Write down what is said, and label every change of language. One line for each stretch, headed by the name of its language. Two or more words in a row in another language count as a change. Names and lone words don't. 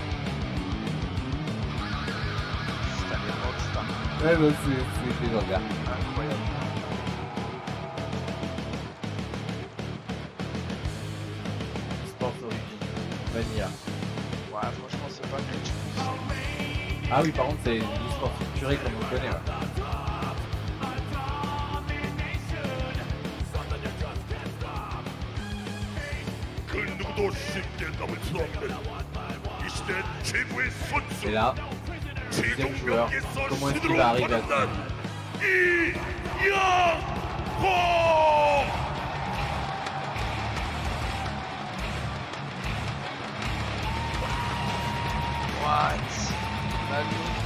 French: Ouais, bah, c'est légendaire. Incroyable. Sports Origin, Vanilla. Ouais, franchement, c'est pas quelque chose. Ah oui, par contre, c'est du sport structuré comme on le connaît. Ouais.
Korean: 그 누구도 쉽게 넘을 수 없는 이 시대 최고의
French: Et
Korean: 선수
French: là, deuxième joueur,
Korean: 최종명께서
French: comment est-ce qu'il
Korean: 신으로
French: va arriver à
Korean: 거듭난
French: ça?
Korean: 이영호.
French: What? Manu.